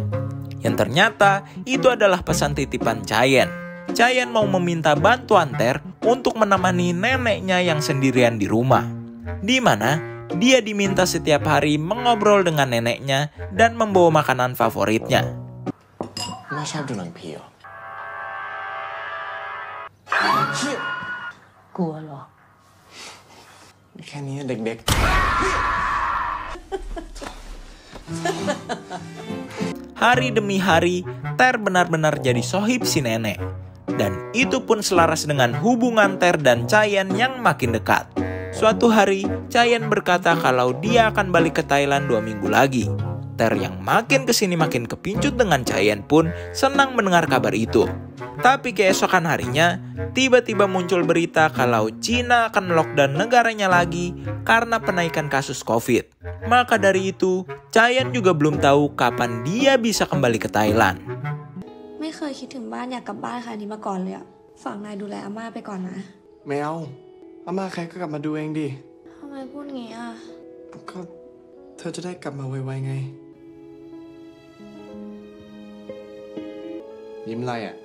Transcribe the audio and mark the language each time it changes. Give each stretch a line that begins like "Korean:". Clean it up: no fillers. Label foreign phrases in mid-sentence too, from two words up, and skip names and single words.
Indonesian: Yang ternyata, itu adalah pesan titipan Chayen. Chayen mau meminta bantuan Ter untuk menemani neneknya yang sendirian di rumah. Di mana, dia diminta setiap hari mengobrol dengan neneknya dan membawa makanan favoritnya.
Thai: แม่ชอบดูหนังผีเหรอ กลัวเหรอ แค่นี้เด็ก
Indonesian: Hari demi hari, Ter benar-benar jadi sohib si nenek. Dan itu pun selaras dengan hubungan Ter dan Chayen yang makin dekat. Suatu hari, Chayen berkata kalau dia akan balik ke Thailand 2 minggu lagi. Ter yang makin kesini makin kepincut dengan Chayen pun senang mendengar kabar itu. Tapi keesokan harinya, tiba-tiba muncul berita kalau Cina akan lockdown negaranya lagi karena penaikan kasus COVID. Maka dari itu, Chayen juga belum tahu kapan dia bisa kembali ke Thailand.
Thai: ไม่เคยคิดถึงบ้านอยากกลับบ้านค่ะนี้มาก่อนเลยอะฝากนายดูแลอาม่าไปก่อนนะ ๆไม่เอาอาม่าใครก็กลับมาดูเองดิ ทำไมพูดงี้อะ ก็เธอจะได้กลับมาไวๆไง ยิ้มอะไรอ่ะ